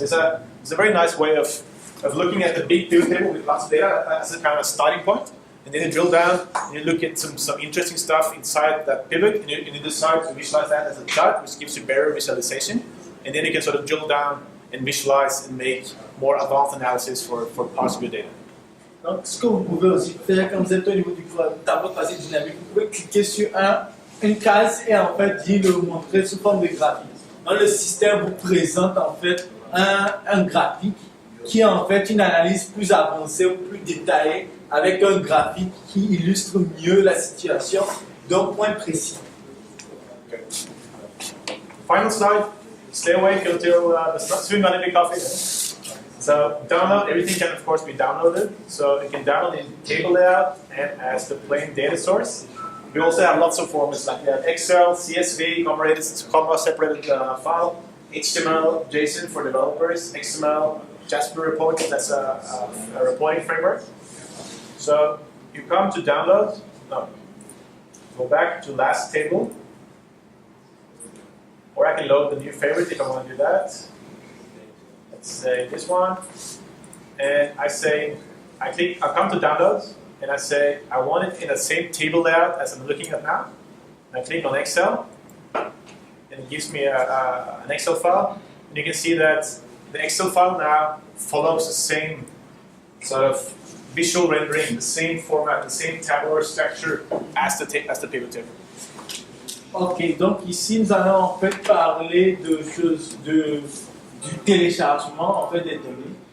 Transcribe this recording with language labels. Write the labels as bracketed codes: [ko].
[en] It's a very nice way of looking at the big pivot table with lots of data as a kind of starting point, and then you drill down and you look at some interesting stuff inside that pivot, and you decide to visualize that as a chart, which gives you better visualization, and then you can sort of drill down and visualize and make more advanced analysis for parts of your data. [fr] Donc, ce que vous pouvez aussi faire quand vous êtes au niveau du tableau croisé dynamique, vous pouvez cliquer sur une case et en fait y le montrer sous forme de graphique. Donc, le système vous présente en fait un graphique qui est en fait une analyse plus avancée ou plus détaillée avec un graphique qui illustre mieux la situation d'un point précis. [en] Okay. Final slide. Stay awake until the soon gonna be coffee. So download, everything can of course be downloaded. So you can download in table layout and as the plain data source. We also have lots of formats like we have Excel, CSV, comma separated file, HTML, JSON for developers, XML, Jasper reporting, that's a reporting framework. So you come to download, no, go back to last table, or I can load the new favorite if I want to do that. Let's say this one, and I come to download, and I say I want it in the same table layout as I'm looking at now. I click on Excel, and it gives me an Excel file, and you can see that the Excel file now follows the same sort of visual rendering, the same format, the same tabular structure as the pivot table. [fr] Ok, donc ici nous allons en fait parler de choses du téléchargement en fait des données.